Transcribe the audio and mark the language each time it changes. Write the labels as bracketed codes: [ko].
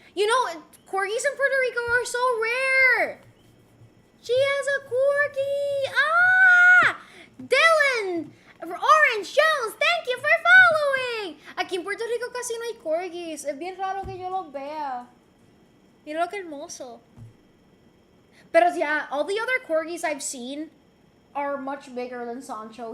[en] You know, corgis in Puerto Rico are so rare. She has a corgi. Ah! Dylan! Orange Jones, thank you for following. [es] Aquí en Puerto Rico casi no hay corgis. Es bien raro que yo los vea. Mira lo que hermoso. Pero [en] yeah, all the other corgis I've seen are much bigger than Sancho.